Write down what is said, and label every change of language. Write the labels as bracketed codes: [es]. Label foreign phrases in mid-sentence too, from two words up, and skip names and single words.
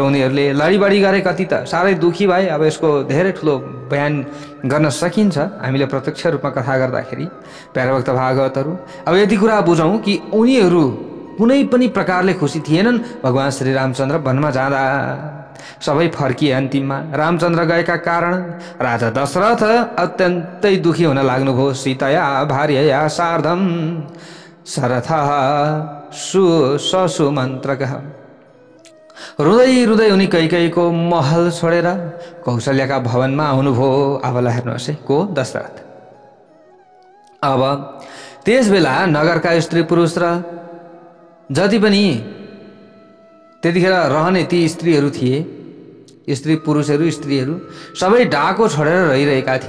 [ne] उनीहरूले लडीबडी गरे, कति त साह्रै दुखी भए। अब यसको धेरै ठुलो बयान गर्न सकिन्छ हामीले प्रत्यक्ष रूपमा कथा गर्दाखेरि। प्यारोभक्त भागवतहरू, अब यति कुरा बुझौँ कि उनीहरू कुनै पनि प्रकारले खुसी थिएनन् भगवान् श्री रामचन्द्र वनमा जाँदा। सबै फर्किए। अन्तिममा रामचन्द्र गएका कारण राजा दशरथ अत्यन्तै दुखी हुन लाग्नुभयो। [sa] सीतया भार्यया सार्धम सरथ सुमन्त्रकः। [ne] रुँदै रुँदै उनी कैकेयीको महल छोडेर कौशल्याका भवनमा आउनुभयो। अब ल हेर्नुहोस् है, को? दशरथ। अब त्यस बेला नगरका स्त्री पुरुष र जति पनि त्यतिखेर रहने ती स्त्रीहरू थिए, स्त्री पुरुषहरू स्त्रीहरू सबै डाको छोडेर रहिरहेका थिए।